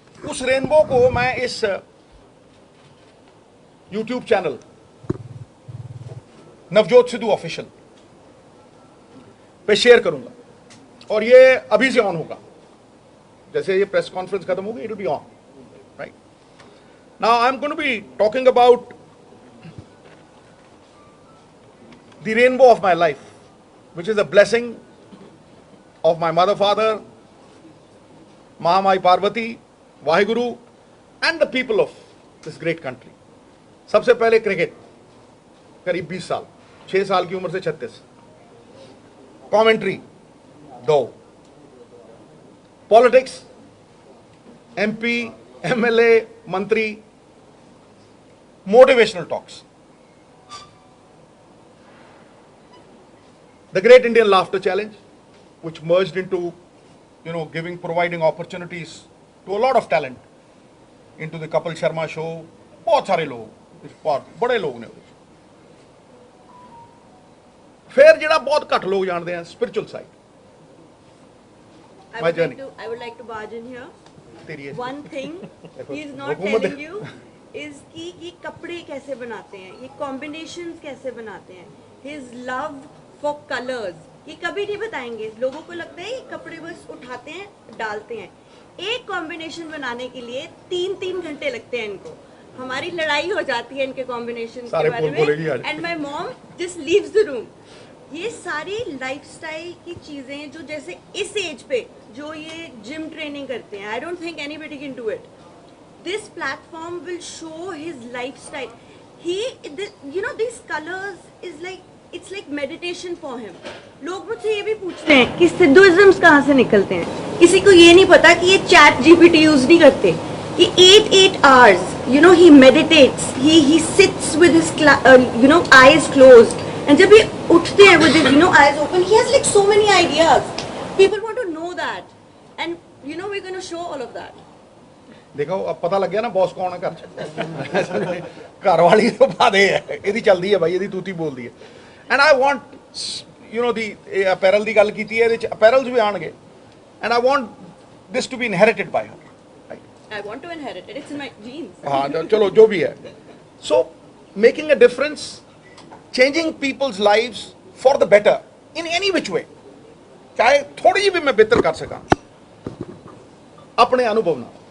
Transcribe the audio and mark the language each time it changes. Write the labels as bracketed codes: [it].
[hi] उस रेनबो को मैं इस YouTube channel Navjot Sidhu official पे शेयर करूंगा, और ये अभी से ऑन होगा, जैसे ये प्रेस कॉन्फ्रेंस खत्म होगी, [en] It will be on, right. Now I am going to be talking about the rainbow of my life, which is a blessing of my mother, father, Mahamai Parvati, Vaheguru, and the people of this great country. [hi] सबसे पहले cricket, करीब 20 साल, 6 साल की उम्र से 36, commentary 2, politics, MP, MLA, मंत्री, motivational talks, [en] the Great Indian Laughter Challenge, which merged into, providing opportunities to a lot of talent into the Kapil Sharma show. [hi] बहुत सारे लोग, बहुत बड़े लोग ने। फिर जिहड़ा बहुत घट लोग जानते हैं, spiritual side. [en] I would like to barge in here. One thing he is not telling you is [hi] कि ये कपड़े कैसे बनाते हैं, ये combinations कैसे बनाते हैं, [en] his love for colors, [hi] ये कभी नहीं बताएंगे। लोगों को लगता है ये कपड़े बस उठाते हैं डालते हैं, एक कॉम्बिनेशन बनाने के लिए 3 घंटे लगते हैं इनको। हमारी लड़ाई हो जाती है इनके कॉम्बिनेशन के बारे में, [en] And my mom just leaves the room. [hi] ये सारी लाइफस्टाइल की चीजें जो जैसे इस एज पे जो ये जिम ट्रेनिंग करते हैं, [en] I don't think anybody can do it. This platform will show his lifestyle. He this colours is like, it's like meditation for him. [hi] लोग मुझसे ये भी पूछते हैं कि सिद्धुइज्म्स कहाँ से निकलते हैं। किसी को ये नहीं पता कि ये चैट जीपीटी यूज नहीं करते। [en] ये 8 hours, he meditates, he sits with his eyes closed, and [hi] जब ये उठते हैं [en] with his eyes open, he has like so many ideas. People want to know that, and we're going to show all of that. [hi] देखो अब पता लग गया ना बॉस कौन है घर च। घर वाली तो बात है, [pa] ਇਹਦੀ ਚੱਲਦੀ ਹੈ भाई, ਇਹਦੀ ਤੂਤੀ ਬੋਲਦੀ ਹੈ। [en] And I want, the apparel [pa] ਦੀ ਗੱਲ ਕੀਤੀ ਹੈ, ਇਹਦੇ ਚ apparels ਵੀ ਆਣਗੇ, [en] and I want this to be inherited by her. I want to inherit it. It's in my genes. [hi] हाँ चलो जो भी है। [en] So making a difference, changing people's lives for the better in any which way, [hi] चाहे थोड़ी भी मैं बेहतर कर सका अपने अनुभव ना,